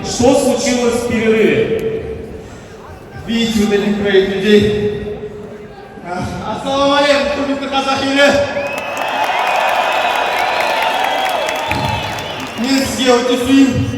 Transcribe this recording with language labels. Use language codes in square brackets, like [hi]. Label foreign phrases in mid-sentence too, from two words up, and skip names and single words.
[ru] Что случилось в перерыве? Видите вот этих троих людей? [ar] السلام عليكم, [kk] құрметті қазақ елі. Мен сізге өте сүйім.